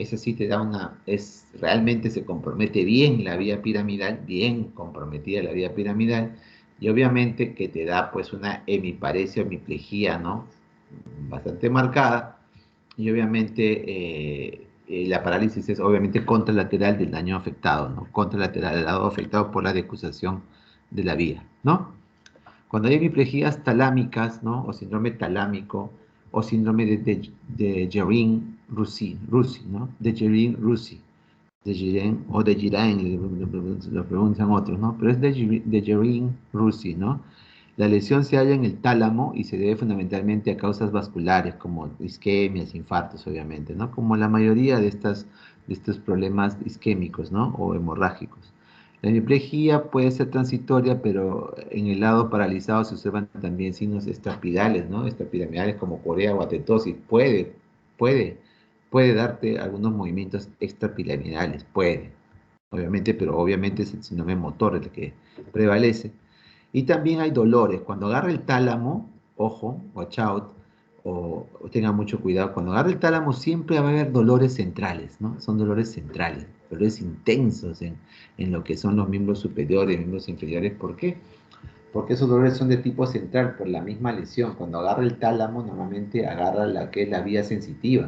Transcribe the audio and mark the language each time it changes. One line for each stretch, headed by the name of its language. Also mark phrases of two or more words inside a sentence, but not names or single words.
Spanish: ese sí te da realmente se compromete bien la vía piramidal, bien comprometida la vía piramidal, y obviamente que te da pues una hemiparesia o hemiplegia, ¿no? Bastante marcada, y obviamente la parálisis es obviamente contralateral del daño afectado, ¿no? Contralateral del lado afectado por la decusación de la vía, ¿no? Cuando hay hemiplejías talámicas, ¿no? O síndrome talámico, o síndrome de Guerin-Roussy, ¿no? De Guerin-Roussy, de Guerin o de Guerin, lo pronuncian otros, ¿no? Pero es de Guerin-Roussy, ¿no? La lesión se halla en el tálamo y se debe fundamentalmente a causas vasculares, como isquemias, infartos, obviamente, ¿no? Como la mayoría de estos problemas isquémicos, ¿no? O hemorrágicos. La hemiplegia puede ser transitoria, pero en el lado paralizado se observan también signos extrapiramidales, ¿no? Extrapiramidales como corea o atetosis. Puede, puede darte algunos movimientos extrapiramidales, puede, obviamente, pero obviamente es el síndrome motor el que prevalece. Y también hay dolores. Cuando agarra el tálamo, ojo,
English: watch out,
Spanish: o tenga mucho cuidado, cuando agarra el tálamo siempre va a haber dolores centrales, ¿no? Son dolores centrales, dolores intensos en lo que son los miembros superiores, miembros inferiores. ¿Por qué? Porque esos dolores son de tipo central por la misma lesión. Cuando agarra el tálamo, normalmente agarra la que es la vía sensitiva.